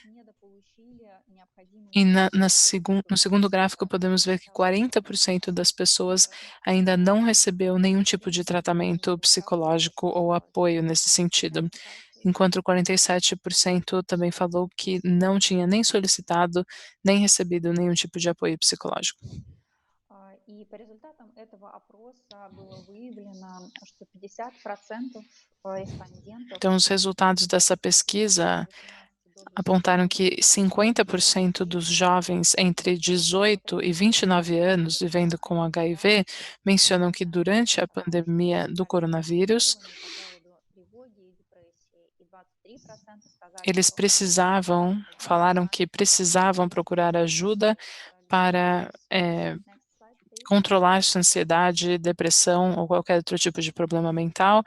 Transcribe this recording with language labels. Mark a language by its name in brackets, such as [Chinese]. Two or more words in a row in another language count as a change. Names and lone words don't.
[Portuguese] E no segundo gráfico podemos ver que 40% das pessoas ainda não recebeu nenhum tipo de tratamento psicológico ou apoio nesse sentido, enquanto 47% também falou que não tinha nem solicitado, nem recebido nenhum tipo de apoio psicológico. [Russian] И по результатам этого опроса было выявлено, что 50% респондентов. [Portuguese] Então, os resultados dessa pesquisa apontaram que 50% dos jovens entre 18 e 29 anos vivendo com HIV mencionam que durante a pandemia do coronavírus, eles falaram que precisavam procurar ajuda para controlar sua ansiedade, depressão ou qualquer outro tipo de problema mental.